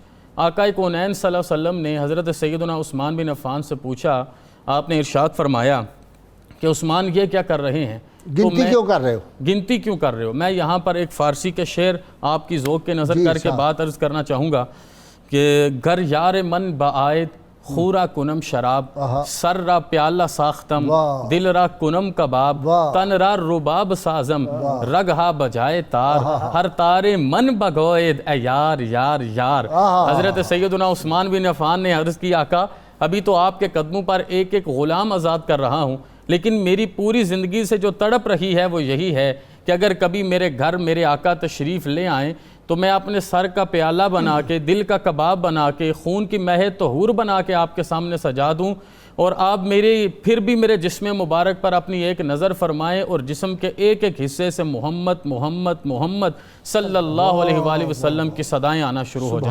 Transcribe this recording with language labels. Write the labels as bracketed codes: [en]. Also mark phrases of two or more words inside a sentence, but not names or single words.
[ur] آقا کونین [ar] صلی اللہ علیہ وسلم [ur] نے حضرت سیدنا عثمان بن عفان سے پوچھا، آپ نے ارشاد فرمایا کہ عثمان یہ کیا کر رہے ہیں؟ گنتی کیوں کر رہے ہو؟ گنتی کیوں کر رہے ہو؟ میں یہاں پر ایک فارسی کے شعر آپ کی ذوق کے نظر کر کے بات عرض کرنا چاہوں گا کہ [fa] گر یار من بعائد خورا کنم شراب، سر را پیالہ ساختم دل را کنم کباب، تن را رباب سازم رگ ہا بجائے تار، ہر تارے من بگوید اے یار یار یار۔ [ur] حضرت سیدنا عثمان بن عفان نے عرض کی، آقا ابھی تو آپ کے قدموں پر ایک ایک غلام آزاد کر رہا ہوں، لیکن میری پوری زندگی سے جو تڑپ رہی ہے وہ یہی ہے کہ اگر کبھی میرے گھر میرے آقا تشریف لے آئیں تو میں اپنے سر کا پیالہ بنا کے، دل کا کباب بنا کے، خون کی مہ طہور بنا کے آپ کے سامنے سجا دوں، اور آپ پھر بھی میرے جسم مبارک پر اپنی ایک نظر فرمائیں اور جسم کے ایک ایک حصے سے محمد محمد محمد [ar] صلی اللہ علیہ وآلہ وسلم [ur] کی صدائیں آنا شروع ہو جائیں۔